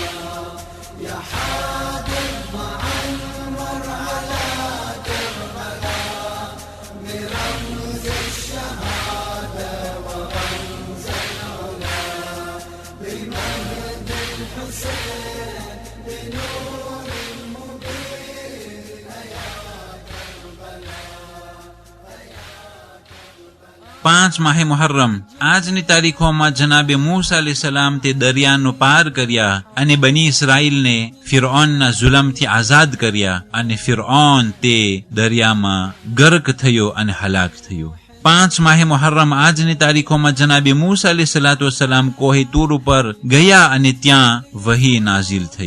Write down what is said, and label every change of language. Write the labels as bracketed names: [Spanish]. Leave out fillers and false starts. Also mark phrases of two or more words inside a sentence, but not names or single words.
[Arabic] يا حادث معمر على كربلاء برمز الشهادة ورمز العلا. بمجد الحسين بنور المبين يا كربلاء. [Gujarati] 5 માહે મુહર્રમ આજની તારીખોમાં જનાબે મૂસા [Arabic] عليه السلام [Gujarati] તે દરિયાનો પાર કર્યા અને બની ઇસ્રાઈલને ફિરૌનના જુલમથી આઝાદ કર્યા અને ફિરૌન તે દરિયામાં ગર્ક થયો અને હલાક થયો. 5 માહે મુહર્રમ આજની તારીખોમાં જનાબે મૂસા [Arabic] عليه الصلاة والسلام [Gujarati] કોહે તૂર ઉપર ગયા અને ત્યાં વહી નાઝિલ થઈ.